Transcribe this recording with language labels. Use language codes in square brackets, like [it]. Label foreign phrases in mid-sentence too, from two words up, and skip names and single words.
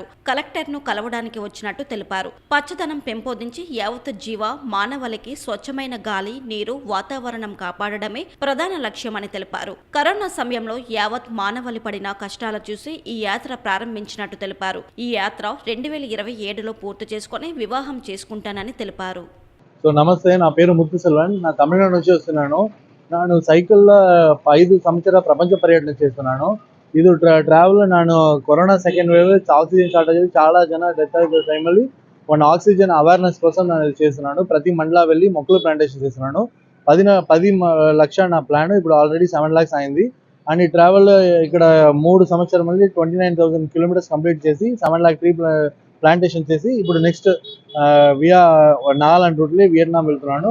[te] కలెక్టర్ను కలవడానికి వచ్చినట్టు తెలిపారు. పచ్చదనం పెంపొందించి యావత్ జీవ మానవాళికి స్వచ్ఛమైన గాలి, నీరు, వాతావరణం కాపాడడమే ప్రధాన లక్ష్యమని తెలిపారు. కరోనా సమయంలో యావత్ మానవాళి పడిన కష్టాలు చూసి ఈ యాత్ర ప్రారంభించినట్టు తెలిపారు. ఈ యాత్ర 2027లో పూర్తి చేసుకుని వివాహం చేసుకుంటానని తెలిపారు. సో నమస్తే, నా పేరు ముత్తు సెల్వన్. నా తమిళనాడు నుంచి వస్తున్నాను. నాను సైకల్ 5 సంవత్సర ప్రపంచ పర్యటనె చేస్తున్నాను. ఇదు ట్రావెల్ నాను కొరోనా [en] second wave oxygen shortage [te] చాలా జన డెత్ అయిన టైంలో [en] one oxygen awareness [te] కోసం నేను చేస్తున్నాను. ప్రతి మండలా వెళ్ళి మొక్కలు ప్లాంటేషన్ చేస్తున్నాను. 10 లక్ష నా ప్లాన్, ఇప్పుడు ఆల్రెడీ 7 lakhs అయింది. అండ్ ఈ ట్రావెల్ ఇక్కడ 3 సంవత్సరం మళ్ళీ 29,000 [en] kilometres complete [te] చేసి 7 lakh [en] tree plantation [te] చేసి ఇప్పుడు [en] next via [te] నాగాలాండ్ రూట్లో వియట్నాం వెళ్తున్నాను.